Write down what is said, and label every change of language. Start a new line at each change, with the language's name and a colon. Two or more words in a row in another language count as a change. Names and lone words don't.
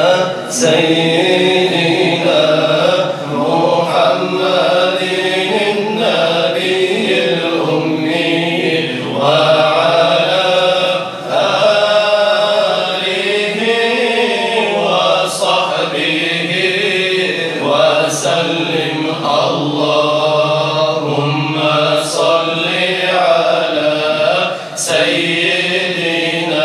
Arabic: سيدنا محمد النبي الأمي وعلى آله وصحبه وسلم. اللهم صل على سيدنا